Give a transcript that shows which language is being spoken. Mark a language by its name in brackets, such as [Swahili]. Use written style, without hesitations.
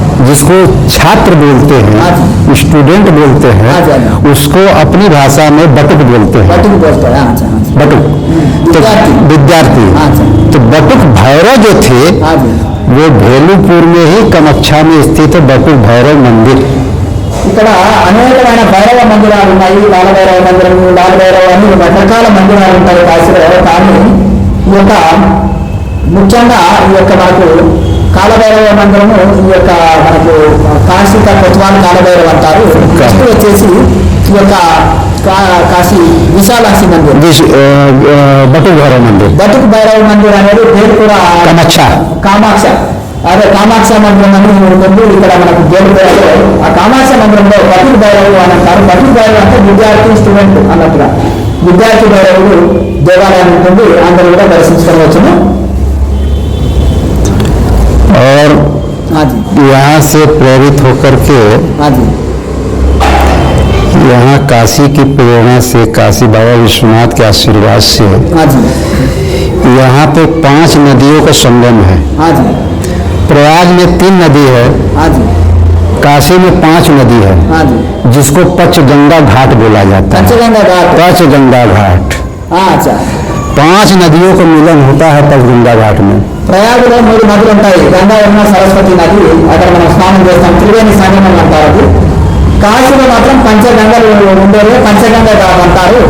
[Hindi] जिसको छात्र बोलते हैं, स्टूडेंट बोलते हैं, उसको अपनी भाषा में बटुक बोलते हैं। बटुक बोलते हैं, हाँ जी, बटुक तो विद्यार्थी। तो बटुक भैरव जो थे, हाँ जी, वो भेलूपुर में ही कामाख्या में स्थित है बटुक भैरव मंदिर। [Telugu] ఇక్కడ అనేకమైన భైరవ మందిరాలు ఉన్నాయి. బాలభైరవ మందిరం, బాలభైరవ అని రకరకాల మందిరాలు ఉంటాయి కాశీలో. కానీ ఈ యొక్క ముఖ్యంగా ఈ యొక్క మనకు కాలభైరవ మందిరము ఈ యొక్క మనకు కాశీ కొత్వాల్ కాలభైరవ అంటారు. నెక్స్ట్ వచ్చేసి ఈ యొక్క కాశీ విశాలాక్షి మందిరం, బటుక్ భైరవ మందిర్. బటుక్ భైరవ మందిర్ అనేది పేరు కూడా కామాక్ష, అదే కామాక్ష మందిరం అని ఉంటుంది. ఇక్కడ మనకు పేరు ఆ కామాక్ష మందిరంలో బటుక్ భైరవుడు అని అంటారు. బటుక్ భైరవు అంటే విద్యార్థి, స్టూడెంట్ అన్నట్టుగా విద్యార్థి భైరవుడు దేవాలయం ఉంటుంది. అందరూ కూడా దర్శించుకోవచ్చును. [Hindi] और यहाँ से प्रेरित होकर के यहाँ काशी की प्रेरणा से, काशी बाबा विश्वनाथ के आशीर्वाद से यहाँ पे 5 नदियों का संगम है। प्रयाग में 3 नदी है, काशी में 5 नदी है, जिसको पंचगंगा घाट बोला जाता है। पंचगंगा घाट 5 नदियों का मिलन होता है पंचगंगा घाट में। [Telugu] ప్రయాగలో 3 నదులు ఉంటాయి. గంగా, యమున, సరస్వతి నది. అక్కడ మనం స్నానం చేస్తాం, త్రివేణి సంగమం అంటారు. అది కాశీలో మాత్రం పంచగంగలు ఉండేవి, పంచగంగా ఘాట్ అంటారు.